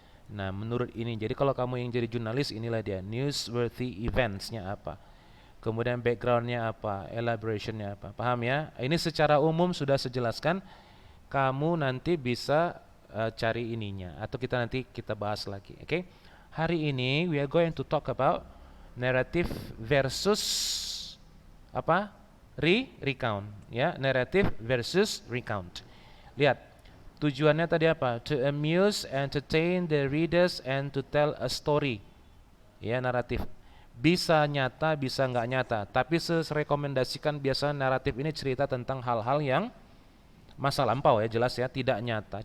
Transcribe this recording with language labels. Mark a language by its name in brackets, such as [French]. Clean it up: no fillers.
[Indonesian] Nah, menurut ini, jadi kalau kamu yang jadi jurnalis, inilah dia newsworthy events-nya apa. Kemudian background-nya apa, elaboration-nya apa. Paham ya? Ini secara umum sudah sejelaskan. Kamu nanti bisa cari ininya atau kita bahas lagi. Oke. Hari ini [English] we are going to talk about narrative versus apa? Recount ya, narrative versus recount. [Indonesian] Lihat, tujuannya tadi apa? [English] To amuse, entertain the readers and to tell a story. [Indonesian] Ya, naratif. Bisa nyata, bisa nggak nyata, tapi rekomendasikan biasanya naratif ini cerita tentang hal-hal yang masa lampau ya, jelas ya, tidak nyata.